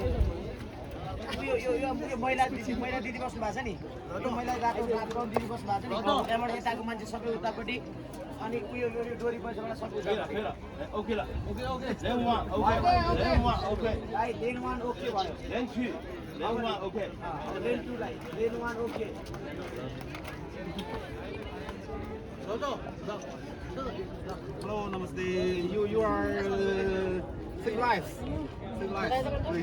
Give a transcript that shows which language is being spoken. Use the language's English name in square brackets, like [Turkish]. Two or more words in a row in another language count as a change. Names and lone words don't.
[Nepali] यो महिला दिदी बस्नु भएको छ नि त्यो महिला रातो दिदी बस्नु भएको छ नि त्यहाँबाट यताको मान्छे सबै उतापट्टि अनि यो डोरी पैसाबाट सबै [English] OK了，Lane 1 OK， [Nepali] भाइ लेन 1 ओके भयो [English] Lane 2 Lane 1 OK。 [Nepali] लेन 2 लाई लेन 1 ओके [English] Hello, namaste. You are Sing Life. Sing Life, please.